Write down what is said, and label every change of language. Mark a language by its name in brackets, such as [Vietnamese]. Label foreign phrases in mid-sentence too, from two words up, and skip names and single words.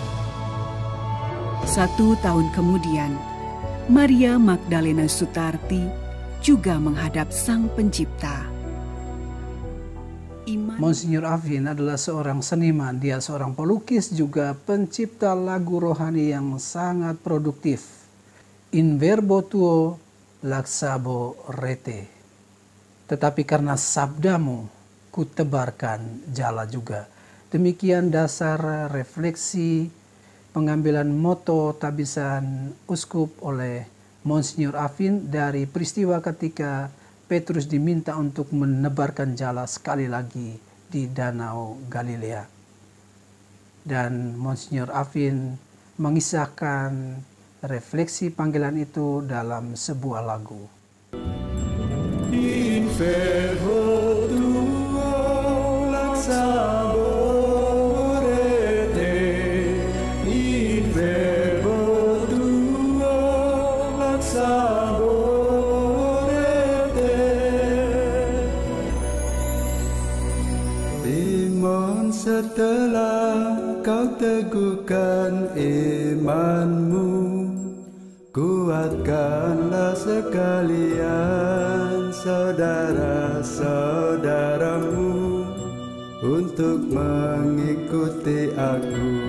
[Indonesian] 1 tahun kemudian, Maria Magdalena Sutarti juga menghadap Sang Pencipta. Monsinyur Afin adalah seorang seniman, dia seorang pelukis juga pencipta lagu rohani yang sangat produktif. [Latin] In verbo tuo laxabo rete. [Indonesian] Tetapi karena sabdamu kutebarkan jala juga. Demikian dasar refleksi pengambilan moto tabisan uskup oleh Monsinyur Afin dari peristiwa ketika Petrus diminta untuk menebarkan jala sekali lagi di Danau Galilea. Dan Monsinyur Afin mengisahkan refleksi panggilan itu dalam sebuah lagu. [Latin] In verbo tuo laxabo rete, in verbo tuo laxabo rete. [Indonesian] Iman setelah kau teguhkan imanmu, kuatkanlah sekalian saudara-saudaramu untuk mengikuti aku.